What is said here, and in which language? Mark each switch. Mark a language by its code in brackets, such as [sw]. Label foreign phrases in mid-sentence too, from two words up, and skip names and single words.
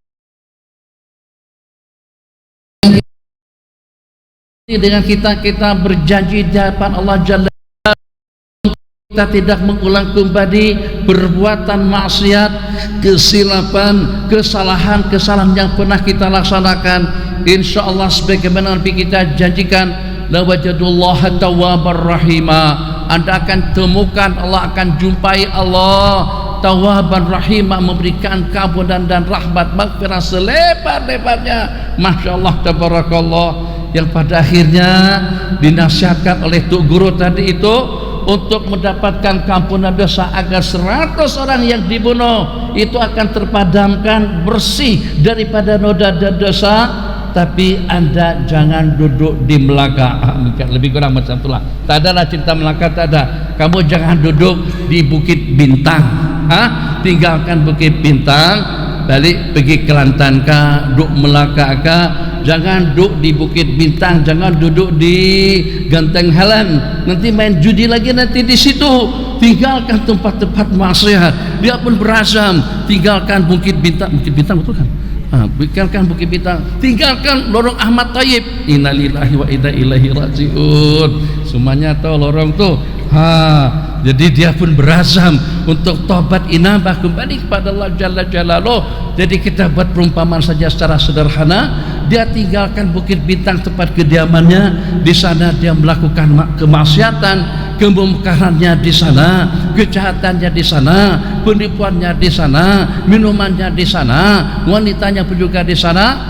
[ms] Dengan kita berjanji di hadapan Allah [ar] جل جلاله, [ms] kita tidak mengulang kembali perbuatan maksiat, kesilapan, kesalahan yang pernah kita laksanakan. [ar] إن شاء الله [ms] sebagaimana Nabi kita janjikan, [ar] لوجدوا الله توابا رحيما. [ms] Anda akan temukan, Allah akan jumpai Allah [ar] توابا رحيما, [ms] memberikan keampunan dan rahmat maghfirah selebar-lebarnya. [ar] ما شاء الله، تبارك الله. [ms] Yang pada akhirnya dinasihatkan oleh Tuk Guru tadi itu untuk mendapatkan keampunan dosa, agar 100 orang yang dibunuh itu akan terpadamkan, bersih daripada noda dan dosa. Tapi anda jangan duduk di Melaka. Lebih kurang macam itulah. Tak adalah cerita Melaka, tak ada. Kamu jangan duduk di Bukit Bintang, tinggalkan Bukit Bintang, balik pergi Kelantan kah, duduk Melaka kah. Jangan duduk di Bukit Bintang, jangan duduk di Ganteng Halan, nanti main judi lagi nanti di situ. Tinggalkan tempat-tempat maksiat. Dia pun berazam, tinggalkan Bukit Bintang. Bukit Bintang betul kan? tinggalkan Bukit Bintang, tinggalkan lorong Ahmad Thayyib. [ar] إنا لله وإنا إليه راجعون. [ms] Semuanya tahu lorong tuh. Jadi dia pun berazam untuk tobat inabah kembali kepada Allah [ar] جل جلاله. [ms] Jadi kita buat perumpamaan saja secara sederhana. Dia tinggalkan Bukit Bintang tempat kediamannya. Di sana dia melakukan kemaksiatan, kemungkarannya di sana, kejahatannya di sana, penipuannya di sana, minumannya di sana, wanitanya pun juga di sana.